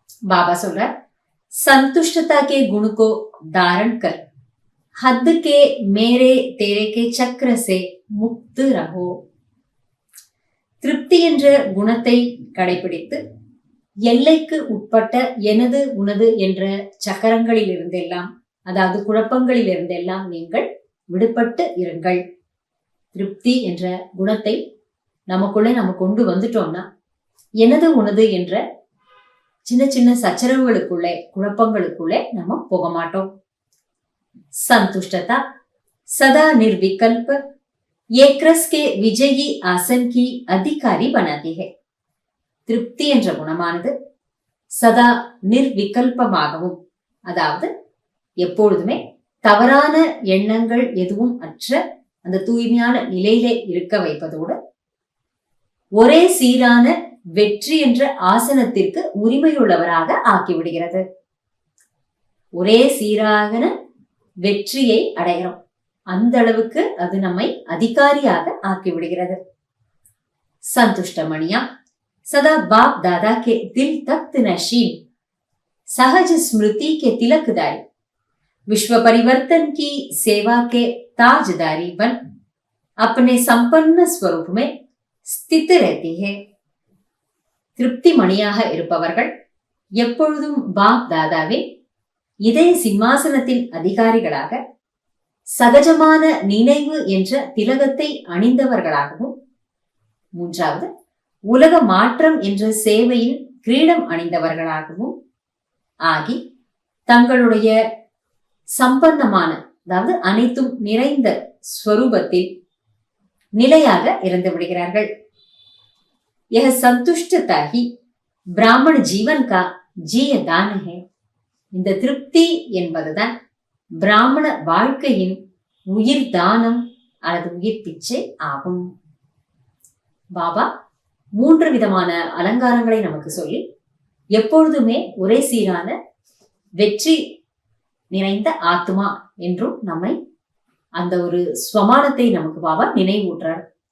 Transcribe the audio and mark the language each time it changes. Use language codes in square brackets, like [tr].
[hi] बाबा [ta] சொல்ற, [hi] संतुष्टता के गुण को धारण कर हद के मेरे तेरे के चक्र से मुक्त रहो. [ta] திருப்தி என்ற குணத்தை கடைபிடித்து எல்லைக்கு உட்பட்ட எனது உனது என்ற சக்கரங்களில் இருந்தெல்லாம், அதாவது குழப்பங்களில் இருந்தெல்லாம் நீங்கள் விடுபட்டு இருங்கள். திருப்தி என்ற குணத்தை நமக்குள்ளே நம்ம கொண்டு வந்துட்டோம்னா, எனது உனது என்ற சின்ன சின்ன சச்சரவுகளுக்குள்ளே குழப்பங்களுக்குள்ளே நம்ம போக மாட்டோம். [hi] संतुष्टता सदा निर्विकल्प एक रस के विजयी आसन की अधिकारी बनाती है. [ta] திருப்தி என்ற குணமானது சதா நிர்விகல்பமாகவும், அதாவது எப்பொழுதுமே தவறான எண்ணங்கள் எதுவும் அற்ற அந்த தூய்மையான நிலையிலே இருக்க வைப்பதோடு, ஒரே சீரான வெற்றி என்ற ஆசனத்திற்கு உரிமையுள்ளவராக ஆக்கிவிடுகிறது. ஒரே சீரான வெற்றியை அடைகிறோம், அந்த அளவுக்கு அது நம்மை அதிகாரியாக ஆக்கிவிடுகிறது. [hi] संतुष्टमणिया सदा बाप दादा के दिल तख्त नशीन सहज स्मृति के तिलकदारी विश्व परिवर्तन की सेवा के ताजदारी बन अपने संपन्न स्वरूप में स्थित रहती है. [ta] திருப்தி மணியாக இருப்பவர்கள் எப்பொழுதும் பாப் தாதாவின் இதய சிம்மாசனத்தின் அதிகாரிகளாக சகஜமான நினைவு என்ற திலகத்தை அணிந்தவர்களாகவும், மூன்றாவது உலக மாற்றம் என்ற சேவையின் கிரீடம் அணிந்தவர்களாகவும் ஆகி தங்களுடைய சம்பன்னமான, அதாவது அனைத்தும் நிறைந்த ஸ்வரூபத்தில் நிலையாக இருந்து விடுகிறார்கள். [hi] यह संतुष्टता ही ब्राह्मण जीवन का जीय दान है. [ta] இந்த திருப்தி என்பதுதான் பிராமண வாழ்க்கையின் உயிர் தானம் அல்லது உயிர் பிச்சை ஆகும். பாபா 3 விதமான அலங்காரங்களை நமக்கு சொல்லி எப்பொழுதுமே ஒரே சீரான வெற்றி நிறைந்த ஆத்மா என்றும் நம்மை அந்த ஒரு ஸ்வமானத்தை நமக்கு பாபா நினைவூட்டுறார்.